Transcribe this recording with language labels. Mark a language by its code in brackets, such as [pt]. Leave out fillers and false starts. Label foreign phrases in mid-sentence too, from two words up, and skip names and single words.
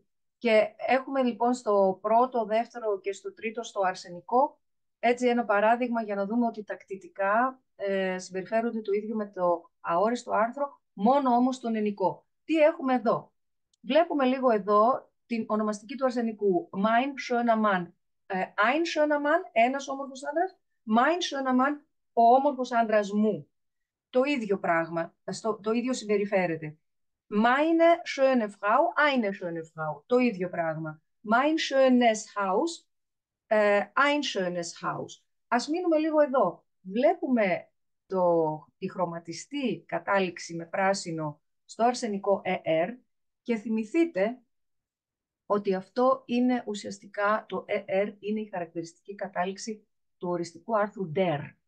[el] Και έχουμε λοιπόν στο πρώτο, δεύτερο και στο τρίτο στο αρσενικό έτσι ένα παράδειγμα για να δούμε ότι τα κτητικά συμπεριφέρονται το ίδιο με το αόριστο άρθρο, μόνο όμως τον ενικό. Τι έχουμε εδώ? Βλέπουμε λίγο εδώ την ονομαστική του αρσενικού. [de] Mein schöner Mann. Ein schöner Mann, [el] ένας όμορφος άντρας. [de] Mein schöner Mann, [el] ο όμορφος άντρας μου. Το ίδιο πράγμα, το ίδιο συμπεριφέρεται. [de] Meine schöne Frau, eine schöne Frau. [el] Το ίδιο πράγμα. [de] Mein schönes Haus, ein schönes Haus. [el] Ας μείνουμε λίγο εδώ. Βλέπουμε τη χρωματιστή κατάληξη με πράσινο στο αρσενικό και θυμηθείτε ότι αυτό είναι ουσιαστικά το είναι η χαρακτηριστική κατάληξη του οριστικού άρθρου der.